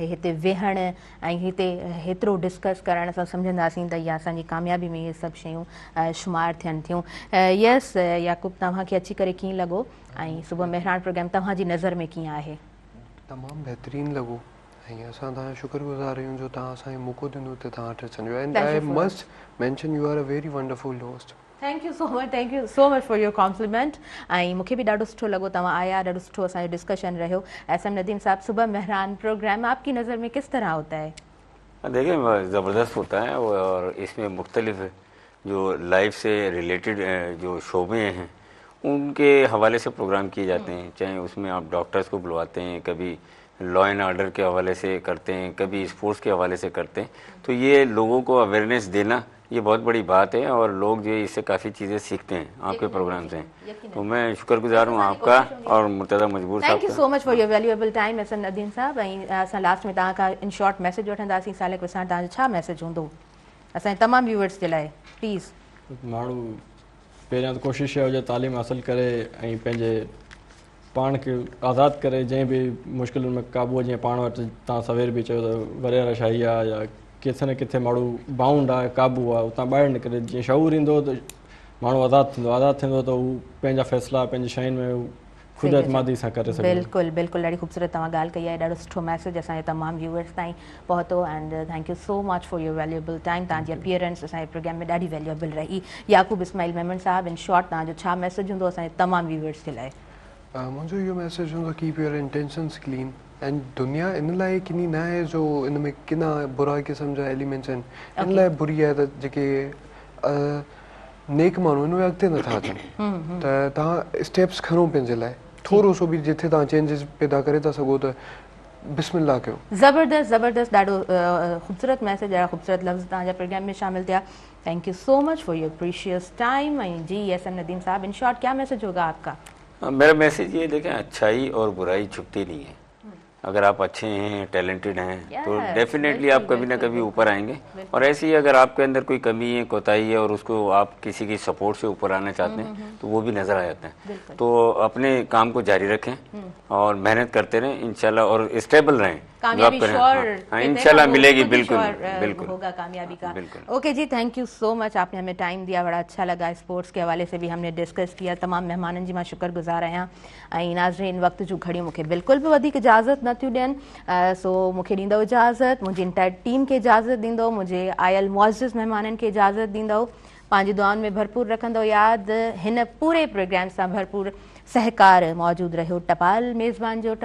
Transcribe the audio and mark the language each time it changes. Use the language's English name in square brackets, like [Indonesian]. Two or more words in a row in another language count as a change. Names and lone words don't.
[Sindhi] हिते वेहण ऐं हिते हेतिरो डिस्कस करण सां सम्झंदासीं त इहा असांजी कामयाबी में इहे सभु शयूं शुमार थियनि थियूं। यस याकूब, तव्हांखे अची करे कीअं लॻो ऐं सुबुह मेहरान प्रोग्राम तव्हांजी नज़र में कीअं आहे? तमामु बहितरीनु लॻो ऐं असां तव्हांजा शुक्रगुज़ार आहियूं जो तव्हां असांखे मौक़ो ॾिनो त तव्हां वटि अचण जो। [English] And I must mention you are a very wonderful host. Thank you so much for your compliment. [Sindhi] ऐं मूंखे बि ॾाढो सुठो लॻो तव्हां आया, ॾाढो सुठो असांजो डिस्कशन रहियो। [Urdu] ایس ایم ندیم صاحب، صبح مہران پروگرام آپ کی نظر میں کس طرح ہوتا ہے? دیکھیے، زبردست ہوتا ہے اور اس میں مختلف جو لائف سے ریلیٹڈ جو شعبے ہیں ان کے حوالے سے پروگرام کیے جاتے ہیں، چاہے اس میں آپ ڈاکٹرز کو بلواتے ہیں، کبھی [English] law and order [Urdu] کے حوالے سے کرتے ہیں، کبھی اسپورٹس کے حوالے سے کرتے ہیں. تو یہ لوگوں کو اویئرنیس دینا یہ بہت بڑی بات ہے اور لوگ جو اس سے کافی چیزیں سیکھتے ہیں آپ کے پروگرام سے. تو میں شکرگزار ہوں آپ کا اور مرتضیٰ مجبور صاحب. [English] Thank you so much for your valuable time SM Nadeem sahab. [Sindhi] ऐं असां लास्ट में तव्हां खां [English] in short [Sindhi] मैसेज वठंदासीं। सालिक विसाण, तव्हांजो छा मैसेज हूंदो असांजे तमामु व्यूअर्स जे लाइ? प्लीज़। माण्हू पहिरियां त कोशिशि हुजे तालीम हासिल करे ऐं पंहिंजे पाण खे आज़ादु करे, जंहिं बि मुश्किलुनि में क़ाबू, जीअं पाण वटि तव्हां सवेर बि चयो त वरेरा शाही आहे या किथे न किथे माण्हू बाउंड आहे, क़ाबू आहे, उतां ॿाहिरि निकिरे। जीअं शऊर ईंदो त माण्हू आज़ादु थींदो त हू पंहिंजा फ़ैसिला पंहिंजी शयुनि में ख़ुदि एतमादी सां करे सघे। बिल्कुलु बिल्कुलु, ॾाढी ख़ूबसूरत तव्हां ॻाल्हि कई आहे। ॾाढो सुठो मैसेज असांजे तमामु व्यूअर्स ताईं पहुतो [English] and thank you so much for your valuable time. [Sindhi] तव्हांजी अपीयरेंस असांजे प्रोग्राम में ॾाढी वैल्यूएबल रही। याकूब इस्माइल मेमन साहब, [English] in short [Sindhi] तव्हांजो छा मैसेज हूंदो असांजे तमामु व्यूअर्स जे लाइ? मुंहिंजो इहो मैसेज हूंदो, [English] Keep your intentions clean. [Sindhi] एंड दुनिया इन लाइ किनी न आहे जो इन में किना बुरा क़िस्म जा एलिमेंट्स आहिनि, इन लाइ बुरी आहे त जेके नेक माण्हू आहिनि उहे अॻिते नथा अचनि। त तव्हां स्टेप्स खणो पंहिंजे लाइ, थोरो सो बि जिथे तव्हां चेंजिस पैदा करे था सघो त बिस्मिल्लाह कयो। ज़बरदस्त ज़बरदस्त, ॾाढो ख़ूबसूरत मैसेज, ॾाढा ख़ूबसूरत लफ़्ज़ तव्हांजा प्रोग्राम में शामिल थिया। [English] Thank you so much for your precious time. [Urdu] ایں جی SM ندیم صاحب, [English] in short [Urdu] کیا میسج ہوگا آپ کا? میرا میسج یہ دیکھیں، اچھائی اور برائی چھپتی نہیں ہے. اگر آپ اچھے ہیں، ٹیلنٹڈ ہیں، تو ڈیفینیٹلی آپ کبھی نہ کبھی اوپر آئیں گے. اور ایسے ہی اگر آپ کے اندر کوئی کمی ہے، کوتاہی ہے، اور اس کو آپ کسی کی سپورٹ سے اوپر آنا چاہتے ہیں، تو وہ بھی نظر آ جاتا ہے. تو اپنے کام کو جاری رکھیں اور محنت کرتے رہیں [Arabic] إن شاء الله, [Urdu] اور اسٹیبل رہیں, کامیابی شیور, [Arabic] إن شاء الله [Urdu] ملے گی۔ بالکل بالکل ہوگا کامیابی کا۔ اوکے جی, [English] thank you so much, [Urdu] آپ نے ہمیں ٹائم دیا، بڑا اچھا لگا. اسپورٹس کے حوالے سے بھی ہم نے ڈسکس کیا. [Sindhi] तमाम मेहमाननि जी मां शुक्रगुज़ार आहियां। ऐं नाज़रीन, वक्त जूं घड़ियूं मूंखे बिल्कुल भी वधीक इजाज़त नथियूं ॾियनि, सो मूंखे ॾींदव इजाज़त, मुंहिंजी इंटायर टीम खे इजाज़त ॾींदो, मुंहिंजे आयल मुअज़्ज़िज़ मेहमाननि खे इजाज़त ॾींदव। पंहिंजी दुआउनि में भरपूर रखंदो यादि। हिन पूरे प्रोग्राम सां भरपूर सहकार मौजूद रहियो टपाल मेज़बान जो।